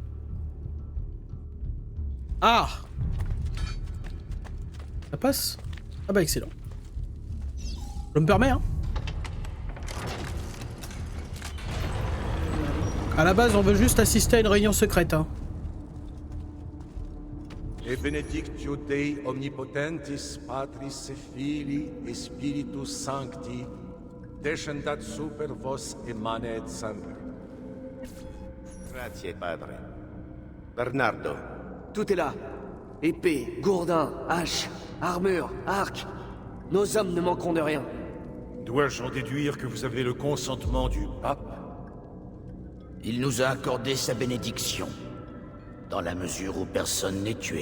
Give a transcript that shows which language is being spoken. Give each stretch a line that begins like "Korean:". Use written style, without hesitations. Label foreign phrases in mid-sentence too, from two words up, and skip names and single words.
French: Ah! Ça passe? Ah bah excellent. Je me permets, hein. À la base, on veut juste assister à une réunion secrète, hein.
Latin: Et benedictio Dei omnipotentis, Patris et Filii et Spiritus Sancti, descendat super vos et manet semper.
Italian: Grazie, padre. Bernardo.
French: Tout est là. Épée, gourdin, hache, armure, arc. Nos hommes ne manqueront de rien. Dois-je en déduire que vous avez le consentement du pape? Il nous a accordé sa bénédiction, dans la mesure où personne n'est tué.